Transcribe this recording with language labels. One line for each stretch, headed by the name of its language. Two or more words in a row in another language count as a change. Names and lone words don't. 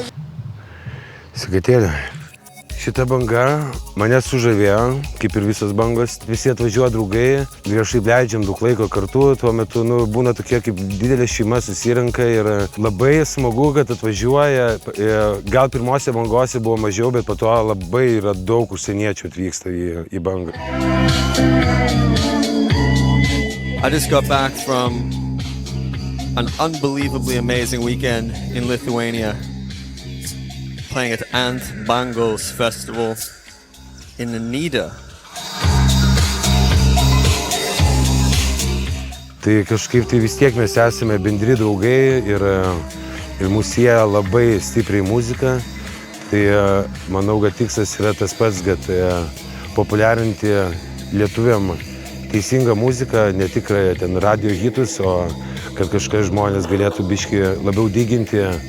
Lithuanian: Sakatėlė, šita banga mane sužavėjo, kaip ir visos bangos. Visi atvažiuoja draugai, viešai leidžiam daug laiko kartu, tuo metu būna tokie kaip didelė šeima susirenka ir labai smagu, kad atvažiuoja. Gal pirmose bangose buvo mažiau, bet po to labai yra daug užsieniečių atvyksta į bangą.
English: I just got back from an unbelievably amazing weekend in Lithuania, playing at Ant Bangos Festival in Nida.
Lithuanian: Tai kažkaip tai vis tiek mes esame bendri draugai ir mus sieja labai stipriai muzika. Tai manau, kad tikslas yra tas pats, kad populiarinti lietuviam teisingą muziką, ne tik ten radio hitus, o kad kažkas žmonės galėtų biškį labiau diginti.